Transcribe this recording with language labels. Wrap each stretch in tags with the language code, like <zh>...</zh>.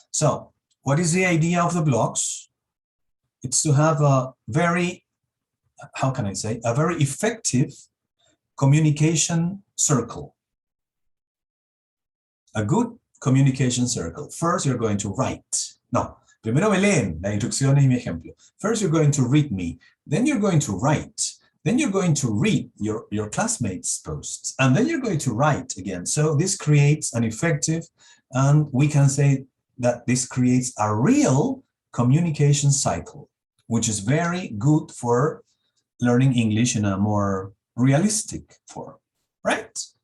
<en>So what is the idea of the blogs? It's to have a very, how can I say, a very effective communication circle. A good communication circle. First, you're going to write.</en> <es>No, primero me leen la instrucción y mi ejemplo.</es> <en>First, you're going to read me. Then you're going to write. Then you're going to read your classmates' posts. And then you're going to write again. So this creates an effective, and we can say that this creates a real communication cycle, which is very good for learning English in a more realistic form, right?</en>